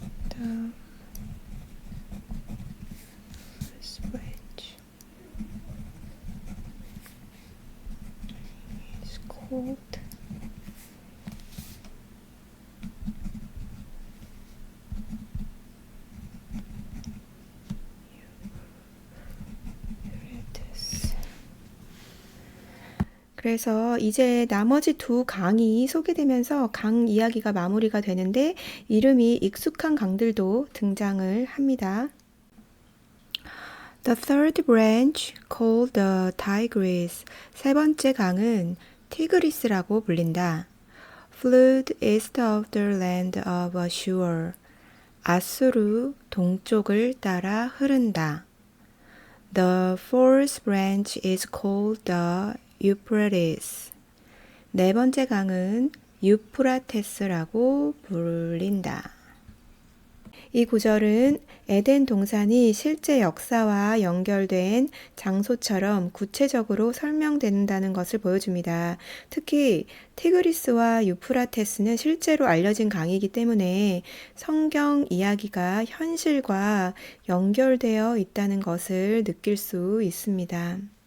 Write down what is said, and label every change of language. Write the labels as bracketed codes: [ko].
[en] the first branch is called Euphrates. [ko] 그래서 이제 나머지 두 강이 소개되면서 강 이야기가 마무리가 되는데 이름이 익숙한 강들도 등장을 합니다. [en] The third branch, called the Tigris, [ko] 세 번째 강은 티그리스라고 불린다. [en] Flowed east of the land of Ashur, [ko] 아수르 동쪽을 따라 흐른다. [en] The fourth branch is called the Euphrates. [ko] 네 번째 강은 유프라테스라고 불린다. 이 구절은 에덴 동산이 실제 역사와 연결된 장소처럼 구체적으로 설명된다는 것을 보여줍니다. 특히 티그리스와 유프라테스는 실제로 알려진 강이기 때문에 성경 이야기가 현실과 연결되어 있다는 것을 느낄 수 있습니다.